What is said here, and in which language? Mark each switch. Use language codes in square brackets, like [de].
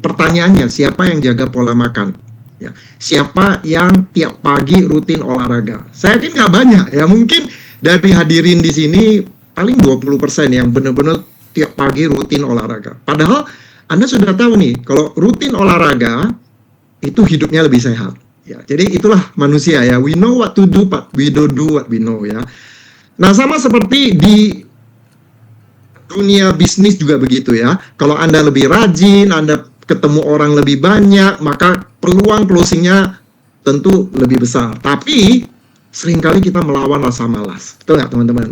[id] Pertanyaannya, siapa yang jaga pola makan? Ya, siapa yang tiap pagi rutin olahraga? Saya yakin nggak banyak ya, mungkin dari hadirin di sini paling 20% yang benar-benar tiap pagi rutin olahraga. Padahal Anda sudah tahu nih, kalau rutin olahraga itu hidupnya lebih sehat. Ya, jadi itulah manusia ya. [en] We know what to do, but we don't do what we know ya. [id] Nah, sama seperti di dunia bisnis juga begitu ya. Kalau Anda lebih rajin, Anda ketemu orang lebih banyak, maka peluang closingnya tentu lebih besar. Tapi seringkali kita melawan rasa malas. Betul nggak teman-teman?